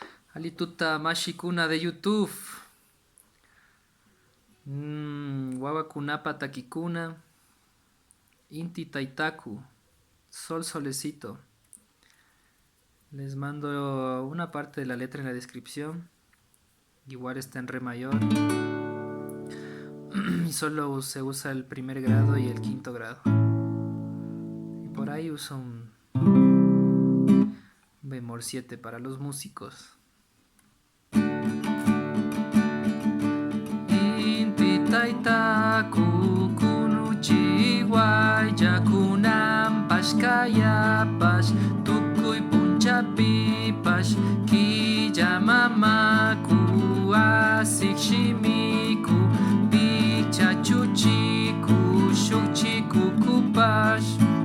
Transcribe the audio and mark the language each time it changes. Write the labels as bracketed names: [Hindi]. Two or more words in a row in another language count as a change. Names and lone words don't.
[Quechua] Alituta mashikuna de YouTube. Wawakunapa takikuna. Inti Taitaku. [Spanish] Sol Solecito. Les mando una parte de la letra en la descripción. Igual está en re mayor. Y solo se usa el primer grado y el quinto grado. Y por ahí uso un bemol 7 para los músicos. [Quechua] Inti Taitaku kunuchi guayakunam pashkayapash tukuy punchapipash killamamaku asikshimiku pichachuchiku shukchikukupash.